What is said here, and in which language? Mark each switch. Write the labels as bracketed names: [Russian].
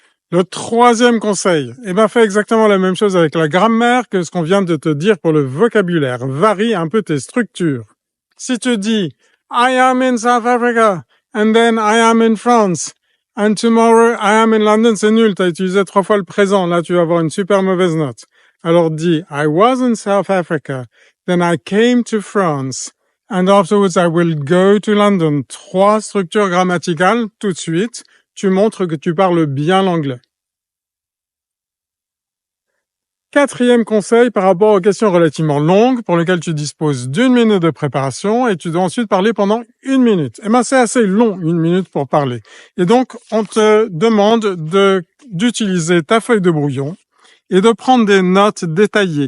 [French] Le troisième conseil, fais exactement la même chose avec la grammaire que ce qu'on vient de te dire pour le vocabulaire. Varie un peu tes structures. Si tu dis « [English] I am in South Africa and then I am in France and tomorrow I am in London [French] », c'est nul, tu as utilisé 3 fois le présent, là tu vas avoir une super mauvaise note. Alors dis [English] « I was in South Africa, then I came to France and afterwards I will go to London ». [French] 3 structures grammaticales tout de suite. Tu montres que tu parles bien l'anglais. Quatrième conseil par rapport aux questions relativement longues pour lesquelles tu disposes d'1 minute de préparation et tu dois ensuite parler pendant 1 minute. C'est assez long, 1 minute pour parler. Et donc, on te demande d'utiliser ta feuille de brouillon et de prendre des notes détaillées.